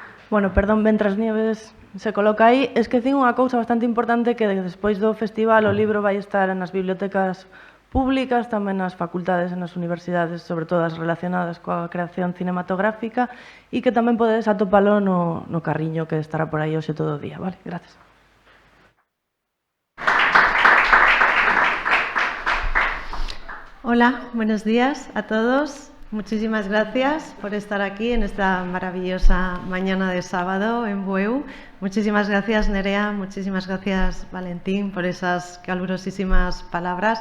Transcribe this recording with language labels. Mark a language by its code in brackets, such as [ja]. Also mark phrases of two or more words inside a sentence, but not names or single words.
[gl] Bueno, perdón, mentras Nieves se coloca aí, esquecín unha cousa bastante importante que despois do festival o libro vai estar nas bibliotecas públicas, tamén nas facultades e nas universidades, sobre todo as relacionadas coa creación cinematográfica, e que tamén podedes atopalo no carriño que estará por aí hoxe todo o día, vale? [es] Gracias. Hola, buenos días a todos. Muchísimas gracias por estar aquí en esta maravillosa mañana de sábado en Bueu. Muchísimas gracias, Nerea. Muchísimas gracias, Valentín, por esas calurosísimas palabras.